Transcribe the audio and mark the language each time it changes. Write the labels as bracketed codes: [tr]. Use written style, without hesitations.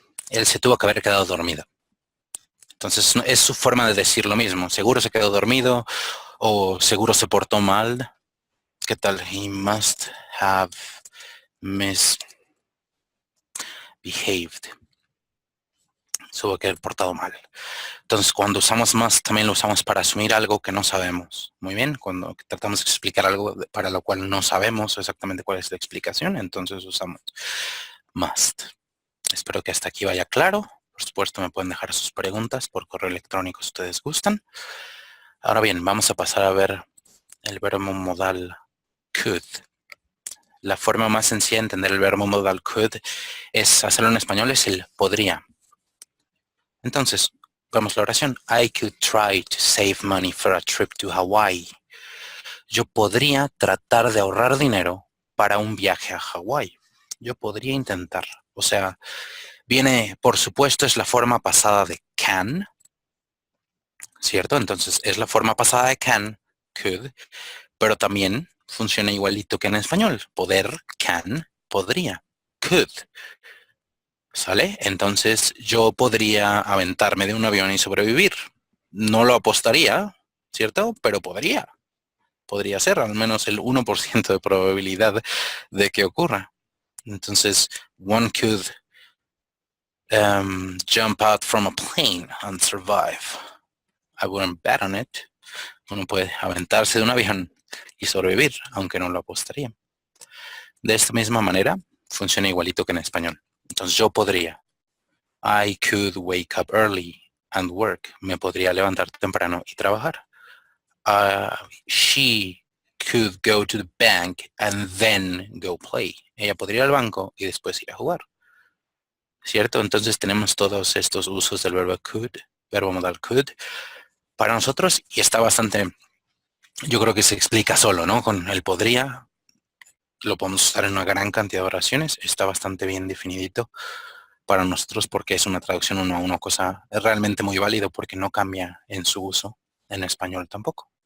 [es] Él se tuvo que haber quedado dormido. Entonces, es su forma de decir lo mismo. Seguro se quedó dormido o seguro se portó mal. ¿Qué tal? [en] He must have misbehaved. [es] se hubo que haber portado mal. Entonces, cuando usamos must, también lo usamos para asumir algo que no sabemos. Muy bien, cuando tratamos de explicar algo para lo cual no sabemos exactamente cuál es la explicación, entonces usamos must. Espero que hasta aquí vaya claro. Por supuesto, me pueden dejar sus preguntas por correo electrónico si ustedes gustan. Ahora bien, vamos a pasar a ver el verbo modal could. La forma más sencilla de entender el verbo modal could es hacerlo en español, es el podría. Entonces, vamos a la oración. [en] I could try to save money for a trip to Hawaii. [es] Yo podría tratar de ahorrar dinero para un viaje a Hawái. Yo podría intentar. O sea, viene, por supuesto, es la forma pasada de can, ¿cierto? Entonces, es la forma pasada de can, could, pero también funciona igualito que en español. Poder, can, podría, could. ¿Sale? Entonces yo podría aventarme de un avión y sobrevivir. No lo apostaría, ¿cierto? Pero podría ser al menos el 1% de probabilidad de que ocurra. [en] Entonces, one could jump out from a plane and survive. I wouldn't bet on it. [es] Uno puede aventarse de un avión y sobrevivir, aunque no lo apostaría. De esta misma manera, funciona igualito que en español. Entonces yo podría. [en] I could wake up early and work. [es] Me podría levantar temprano y trabajar. [en] She could go to the bank and then go play. [es] Ella podría ir al banco y después ir a jugar. ¿Cierto? Entonces tenemos todos estos usos del verbo could, verbo modal could, para nosotros, y está bastante, yo creo que se explica solo, ¿no? Con el podría, lo podemos usar en una gran cantidad de oraciones, está bastante bien definidito para nosotros porque es una traducción uno a uno, cosa es realmente muy válido porque no cambia en su uso en español tampoco.